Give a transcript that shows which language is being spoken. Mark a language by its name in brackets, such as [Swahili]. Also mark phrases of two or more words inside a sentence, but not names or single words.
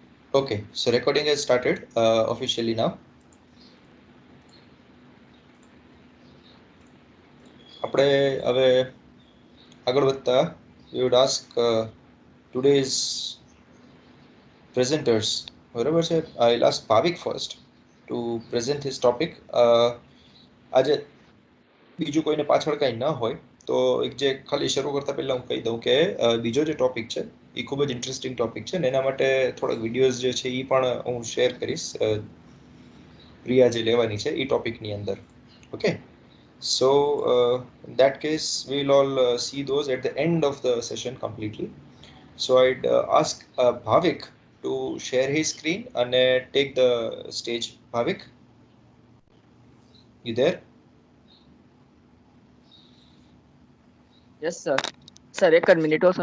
[English] Okay, so recording has started officially now. [Gujarati] આપણે હવે આગળ વધતા [English] we would ask today's presenters. [Gujarati] બરાબર છે? [English] I'll ask Bhavik first to present his topic. [Gujarati] આજે બીજું કોઈને પાછળ કાંઈ ન હોય તો એક જે ખાલી શરૂ કરતા પહેલા હું કહી દઉં કે બીજો જે ટોપિક છે એ ખૂબ જ [English] interesting topic [Gujarati] છે ને એના માટે થોડાક વિડીયોઝ જે છે એ પણ હું શેર કરીશ પ્રિયા જે લેવાની છે એ ટોપિકની અંદર. ઓકે, [English] so in that case we'll all see those at the end of the session completely. So I'd ask Bhavik to share his screen and take the stage. Bhavik, you there? Yes, sir. Sir, [Gujarati] એક જ મિનિટ હો સર.